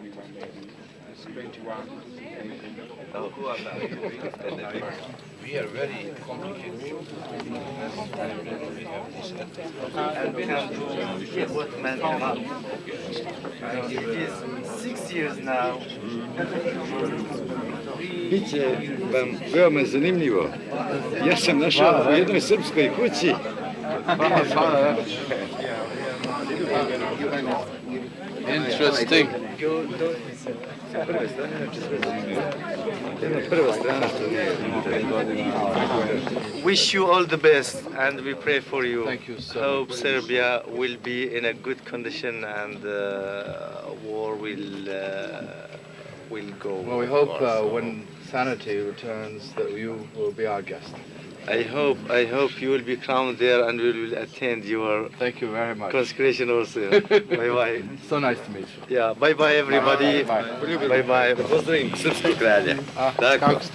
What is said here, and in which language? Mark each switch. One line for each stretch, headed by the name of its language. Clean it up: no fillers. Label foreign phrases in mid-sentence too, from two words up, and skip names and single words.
English: We are very complicated. And we have to hear what man cannot. It is 6 years now.
Serbian: Biće vam veoma zanimljivo. Ja sam našao u jednoj srpskoj kući.
English: Interesting. Wish you all the best and we pray for you. Thank you so Hope much. Serbia will be in a good condition and war will go. Well, we hope when sanity returns that you will be our guest. I hope you will be crowned there and we will attend your Thank you very much. consecration also. Bye bye. So nice to meet you. Yeah, bye bye everybody. Bye bye.
Serbian: Pozdravim srpskog kralja. Kako ste?